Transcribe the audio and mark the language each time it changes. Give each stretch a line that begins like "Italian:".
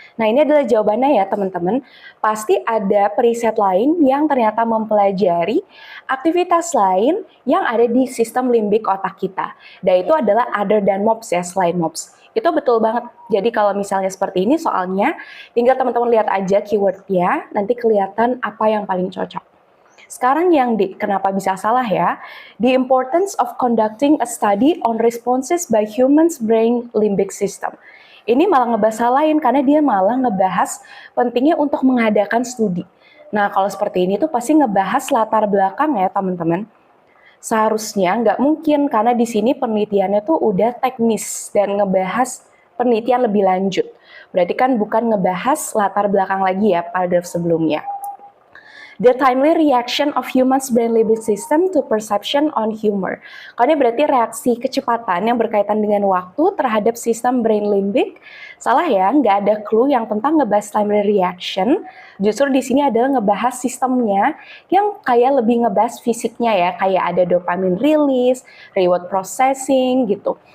Indonesian: Nah ini adalah jawabannya ya teman-teman. Pasti ada periset lain yang ternyata mempelajari aktivitas lain yang ada di sistem limbik otak kita. Dan itu adalah
English: other than
Indonesian: Mobs ya, selain Mobs. Itu betul banget. Jadi kalau misalnya seperti ini soalnya, tinggal teman-teman lihat aja keywordnya, nanti kelihatan apa yang paling cocok. Sekarang yang D, kenapa bisa salah ya?
English: The importance of conducting a study on responses by humans brain limbic system.
Indonesian: Ini malah ngebahas hal lain karena dia malah ngebahas pentingnya untuk mengadakan studi. Nah kalau seperti ini tuh pasti ngebahas latar belakang ya teman-teman. Seharusnya nggak mungkin karena di sini penelitiannya tuh udah teknis dan ngebahas penelitian lebih lanjut. Berarti kan bukan ngebahas latar belakang lagi ya paragraf sebelumnya.
English: The timely reaction of humans brain limbic system to perception on humor.
Indonesian: Kalau ini berarti reaksi kecepatan yang berkaitan dengan waktu terhadap sistem brain limbic. Salah ya, nggak ada clue yang tentang ngebahas timely reaction. Justru di sini adalah ngebahas sistemnya yang kayak lebih ngebahas fisiknya ya, kayak ada dopamine release, reward processing gitu.